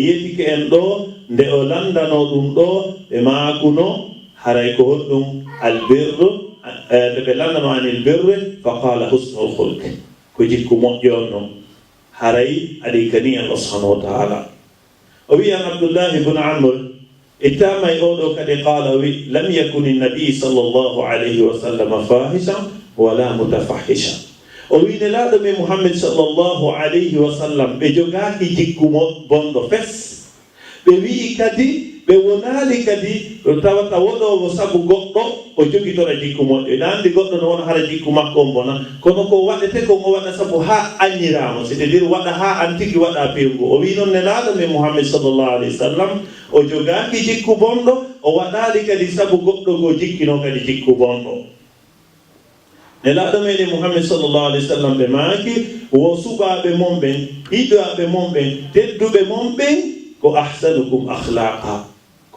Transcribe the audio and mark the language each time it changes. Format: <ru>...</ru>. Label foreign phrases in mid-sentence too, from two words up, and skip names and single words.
<ff>yetike en ɗo nde o landano ɗum ɗo ɓe maakuno haray ko honɗum albirru nde ɓe landano anil birre</ff> <ar>فقال حسن الخلق</ar> <ff>ko jikku moƴƴo no haray aɗi gani</ff> <ar>الله سبحانه و</ar> <ff>ta'ala o wi an Abdullah ibn Amr ittamay oɗo kadi qala wi</ff> <ar>لم يكن النبي صلى الله عليه وسلم فاحشا ولا متفحشا</ar> <ff>o wi nelaɗo men Muhammad</ff> <ar>صلى الله عليه وسلم</ar> <ff>ɓe jogaki jikku bonɗo fes ɓe wi kadi ɓe wonali kadi tawata woɗowo sabu goɗɗo o jogitora jikku moƴƴo ina andi goɗɗo no wona hara jikku makko on bona kono ko waɗete ko o waɗa sabu ha añiramo</ff> <fr>c'est à dire</fr> <ff>waɗa ha an tigui waɗa pewngu o wi noon nelaɗo men Muhammad</ff> <ar>صلى الله عليه وسلم</ar> <ff>o jogaki jikku bonɗo o waɗali kadi sabu goɗɗo go jikkino kadi jikku bonɗo nelaɗo meɗen Muhammad</ff> <ar>صلى الله عليه وسلم</ar> <ff>ɓe maaki wo suɓaɓe mon ɓen hiɗoɓe mon ɓen tedduɓe mon ɓen ko</ff> <ar>أحسنكم أخلاقا</ar> <ff>ko</ff>